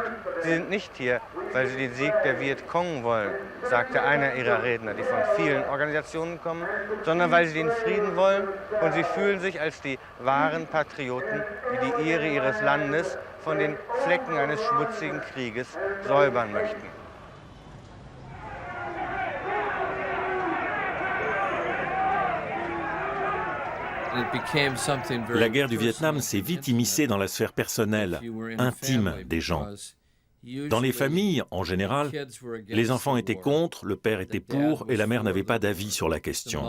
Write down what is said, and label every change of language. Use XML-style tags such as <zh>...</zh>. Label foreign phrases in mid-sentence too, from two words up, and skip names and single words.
<de>Sie sind nicht hier, weil sie den Sieg der Vietcong wollen, sagte einer ihrer Redner, die von vielen Organisationen kommen, sondern weil sie den Frieden wollen und sie fühlen sich als die wahren Patrioten, die die Ehre ihres Landes von den Flecken eines schmutzigen Krieges säubern möchten.</de> <fr>La guerre du Vietnam s'est vite immiscée dans la sphère personnelle, intime des gens. Dans les familles, en général, les enfants étaient contre, le père était pour et la mère n'avait pas d'avis sur la question.</fr>